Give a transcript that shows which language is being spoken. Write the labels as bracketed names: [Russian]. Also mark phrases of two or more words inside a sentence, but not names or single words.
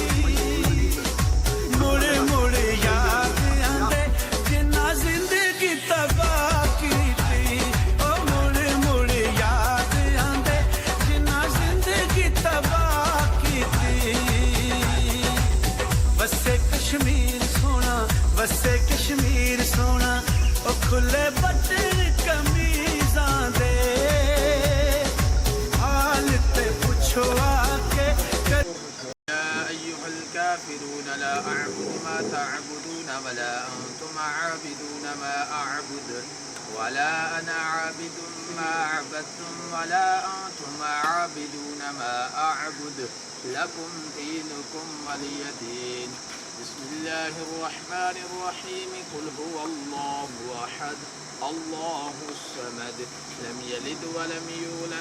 [Punjabi] مڑ مڑ یاد آندے جنہاں زندگی تباہ کیتی او مڑ مڑ یاد آندے جنہاں زندگی تباہ کیتی وسے کشمیر وسے کشمیر سوہنا او کھلے بٹن قمیضاں دے حال تے پچھو آ کے [Arabic] يا أيها الكافرون لا أعبد ما تعبدون ولا أنتم عابدون ما أعبد ولا أنا عابد ما عبدتم ولا أنتم عابدون ما أعبد لكم دينكم ولي دين بسم الله الرحمن الرحيم قل هو الله أحد الله الصمد لم يلد ولم يولد